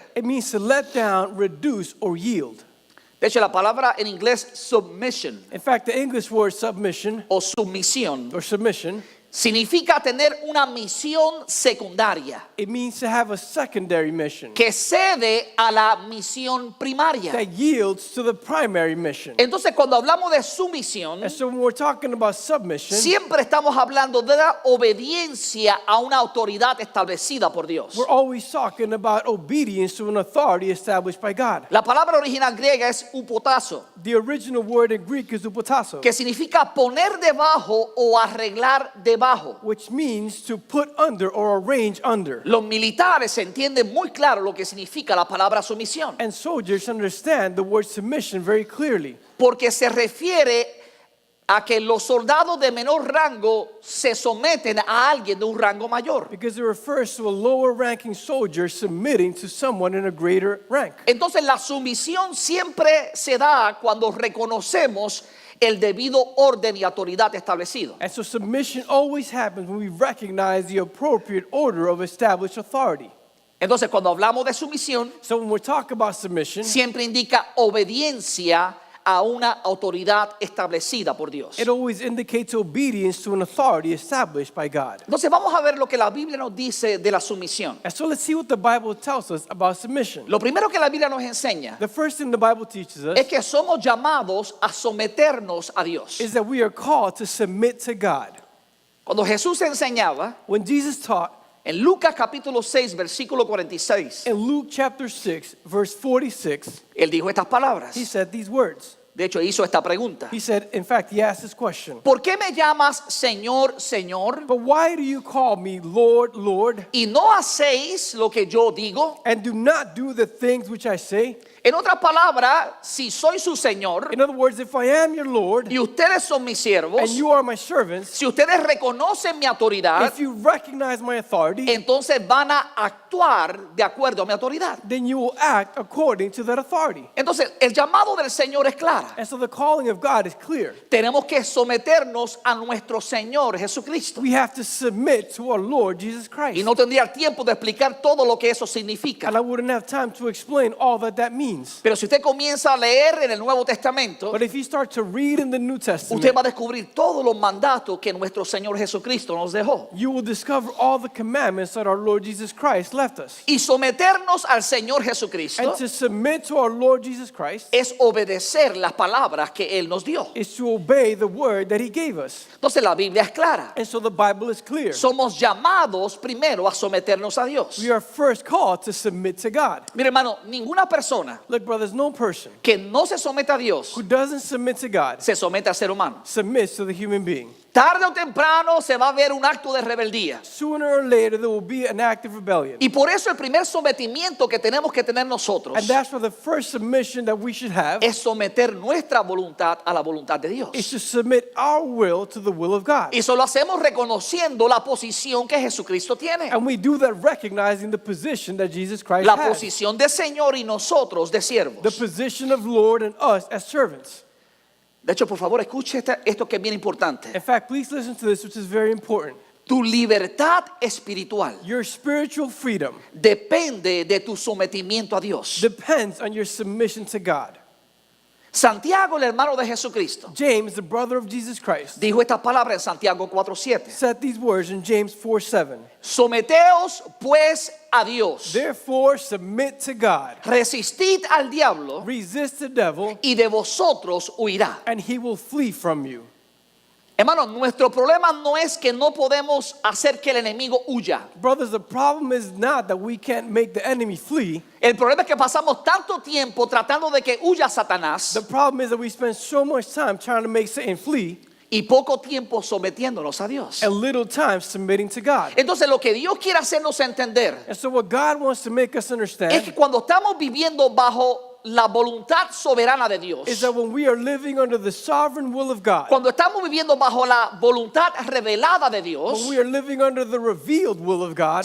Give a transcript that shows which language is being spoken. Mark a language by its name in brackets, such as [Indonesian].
[English] It means to let down, reduce, or yield. [Spanish] De hecho, la palabra en inglés submission [English] In fact, the English word submission [Spanish] o sumisión [English] or submission, [Spanish] significa tener una misión secundaria [English] it means to have a secondary mission [Spanish] que cede a la misión primaria. [English] that yields to the primary mission. [Spanish] Entonces, cuando hablamos de sumisión, [English] And so when we're talking about submission, [Spanish] siempre estamos hablando de la obediencia a una autoridad establecida por Dios. [English] we're always talking about obedience to an authority established by God. [Spanish] La palabra original griega es upotazo, [English] The original word in Greek is upotasso, [Spanish] que significa poner debajo o arreglar debajo. [English] which means to put under or arrange under. [Spanish] Los militares entienden muy claro lo que significa la palabra sumisión, [English] And soldiers understand the word submission very clearly, [Spanish] porque se refiere a que los soldados de menor rango se someten a alguien de un rango mayor. [English] because it refers to a lower ranking soldier submitting to someone in a greater rank. [Spanish] Entonces la sumisión siempre se da cuando reconocemos el debido orden y autoridad establecido. [English] And so submission always happens when we recognize the appropriate order of established authority. [Spanish] Entonces cuando hablamos de sumisión, [English] So when we talk about submission, [Spanish] siempre indica obediencia a una autoridad establecida por Dios. [English] it always indicates obedience to an authority established by God. [Spanish] Entonces vamos a ver lo que la Biblia nos dice de la sumisión. [English] And so let's see what the Bible tells us about submission. [Spanish] Lo primero que la Biblia nos enseña [English] The first thing the Bible teaches us [Spanish] es que somos llamados a someternos a Dios. [English] is that we are called to submit to God. [Spanish] Cuando Jesús enseñaba, [English] When Jesus taught [Spanish] en Lucas capítulo 6, versículo 46, [English] in Luke chapter 6, verse 46, [Spanish] él dijo estas palabras. [English] he said these words. [Spanish] De hecho, hizo esta pregunta. [English] He said, in fact, he asked this question. [Spanish] ¿Por qué me llamas Señor, Señor, [English] But why do you call me Lord, Lord, [Spanish] y no hacéis lo que yo digo? [English] and do not do the things which I say? [Spanish] En otras palabras, si soy su Señor [English] In other words, if I am your Lord [Spanish] y ustedes son mis siervos, [English] and you are my servants, [Spanish] si ustedes reconocen mi autoridad, [English] if you recognize my authority, [Spanish] entonces van a actuar de acuerdo a mi autoridad. [English] then you will act according to that authority. [Spanish] Entonces, el llamado del Señor es clara. [English] And so the calling of God is clear. [Spanish] Tenemos que someternos a nuestro Señor Jesucristo. [English] We have to submit to our Lord Jesus Christ. [Spanish] Y no tendría tiempo de explicar todo lo que eso significa. [English] And I wouldn't have time to explain all that means. [Spanish] Pero si usted comienza a leer en el Nuevo Testamento, [English] But if you start to read in the New Testament, [Spanish] usted va a descubrir todos los mandatos que nuestro Señor Jesucristo nos dejó. [English] you will discover all the commandments that our Lord Jesus Christ left us. [Spanish] Y someternos al Señor Jesucristo [English] And to submit to our Lord Jesus Christ [Spanish] es obedecer las palabras que Él nos dio. [English] is to obey the word that he gave us. [Spanish] Entonces la Biblia es clara. [English] And so the Bible is clear. [Spanish] Somos llamados primero a someternos a Dios. [English] We are first called to submit to God. [Spanish] Mire, hermano, ninguna persona persona [English] Look, brothers, no person [Spanish] que no se somete a Dios [English] who doesn't submit to God [Spanish] se somete al ser humano. [English] submits to the human being. [Spanish] Tarde o temprano se va a ver un acto de rebeldía. [English] Sooner or later, there will be an act of rebellion. [Spanish] Y por eso el primer sometimiento que tenemos que tener nosotros [English] And that's why the first submission that we should have [Spanish] es someter nuestra voluntad a la voluntad de Dios. [English] is to submit our will to the will of God. [Spanish] Y eso lo hacemos reconociendo la posición que Jesucristo tiene. [English] And we do that recognizing the position that Jesus Christ [Spanish] La [English] has. [Spanish] posición de Señor y nosotros de [English] The [Spanish] siervos. [English] position of Lord and us as servants. [Spanish] De hecho, por favor, escuche esto que es bien importante. [English] In fact, please listen to this, which is very important. [Spanish] Tu libertad espiritual [English] Your spiritual freedom [Spanish] depende de tu sometimiento a Dios. [English] depends on your submission to God. [Spanish] Santiago, el hermano de Jesucristo, [English] James, the brother of Jesus Christ, [Spanish] dijo esta palabra en Santiago 4:7. [English] said these words in James 4:7. [Spanish] Someteos pues a Dios. [English] Therefore, submit to God. [Spanish] Resistid al diablo [English] Resist the devil, [Spanish] y de vosotros huirá. [English] and he will flee from you. [Spanish] Hermano, nuestro problema no es que no podemos hacer que el enemigo huya. [English] Brothers, the problem is not that we can't make the enemy flee. [Spanish] El problema es que pasamos tanto tiempo tratando de que huya Satanás [English] The problem is that we spend so much time trying to make Satan flee [Spanish] y poco tiempo sometiéndonos a Dios. [English] and little time submitting to God. [Spanish] Entonces lo que Dios quiere hacernos entender [English] And so what God wants to make us [Spanish] es [English] understand [Spanish] que cuando estamos viviendo bajo la voluntad soberana de Dios, [English] is that when we are living under the sovereign will of God, [Spanish] cuando estamos viviendo bajo la voluntad revelada de Dios, [English] when we are living under the revealed will of God,